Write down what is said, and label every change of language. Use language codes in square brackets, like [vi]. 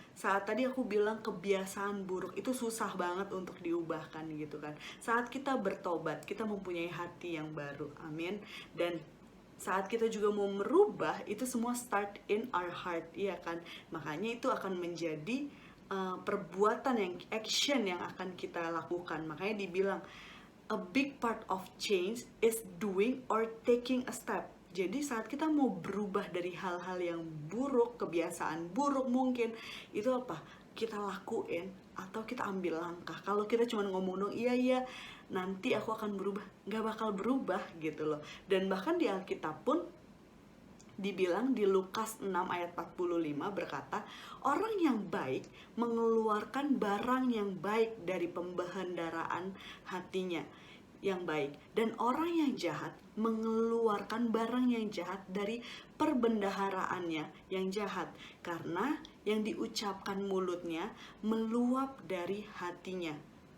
[id] Saat tadi aku bilang kebiasaan buruk itu susah banget untuk diubahkan gitu kan. Saat kita bertobat, kita mempunyai hati yang baru. Amin. Dan saat kita juga mau merubah, itu semua [en] start in our heart, [id] iya kan? Makanya itu akan menjadi perbuatan yang action yang akan kita lakukan. Makanya dibilang [en] a big part of change is doing or taking a step. [id] Jadi saat kita mau berubah dari hal-hal yang buruk, kebiasaan buruk mungkin, itu apa? Kita lakuin atau kita ambil langkah. Kalau kita cuma ngomong dong, iya, nanti aku akan berubah, nggak bakal berubah gitu loh. Dan bahkan di Alkitab pun dibilang di Lukas 6 ayat 45 berkata, orang yang baik mengeluarkan barang yang baik dari pembendaharaan hatinya yang baik, dan orang yang jahat mengeluarkan barang yang jahat dari perbendaharaannya yang jahat, karena yang diucapkan mulutnya meluap dari hatinya.